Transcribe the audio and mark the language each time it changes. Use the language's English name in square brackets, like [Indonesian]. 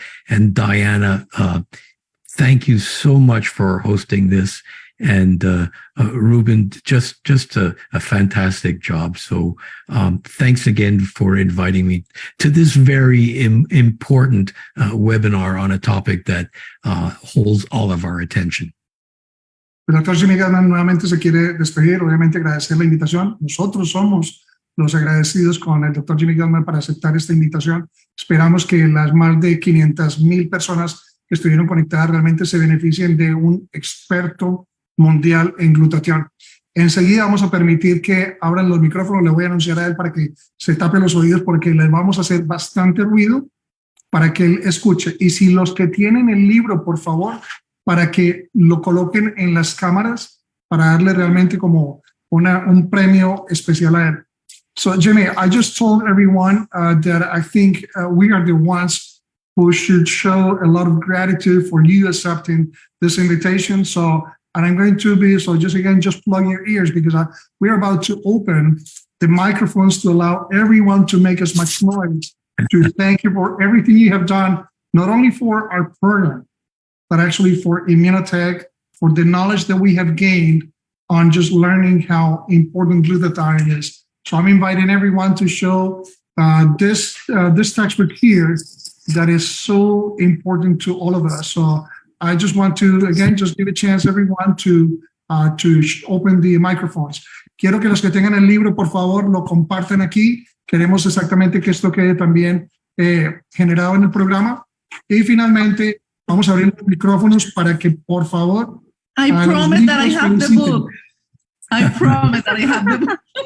[English] And Diana, thank you so much for hosting this. And Ruben, just a fantastic job. So thanks again for inviting me to this very important webinar on a topic that holds all of our attention. [Spanish] El doctor Jimmy Gutman nuevamente se quiere despedir, obviamente agradecer la invitación. Nosotros somos los agradecidos con el doctor Jimmy Gutman para aceptar esta invitación. Esperamos que las más de 500,000 personas que estuvieron conectadas realmente se beneficien de un experto mundial en glutatión. Enseguida vamos a permitir que abran los micrófonos. Le voy a anunciar a él para que se tape los oídos porque les vamos a hacer bastante ruido para que él escuche. Y si los que tienen el libro, por favor, para que lo coloquen en las cámaras para darle realmente como un premio especial a él. [English] So, Jimmy, I just told everyone that I think we are the ones who should show a lot of gratitude for you accepting this invitation. So, and I'm going to be, so just again, just plug your ears because we're about to open the microphones to allow everyone to make as much noise to thank you for everything you have done, not only for our program, but actually for Immunotech, for the knowledge that we have gained on just learning how important glutathione is. So I'm inviting everyone to show this textbook here that is so important to all of us. So I just want to, again, just give a chance everyone to open the microphones. [Spanish] Quiero que los que tengan el libro, por favor, lo compartan aquí. Queremos exactamente que esto quede también generado en el programa. Y finalmente, vamos a abrir los micrófonos para que, por favor, [English] I promise that I have the book. I promise that I have the book.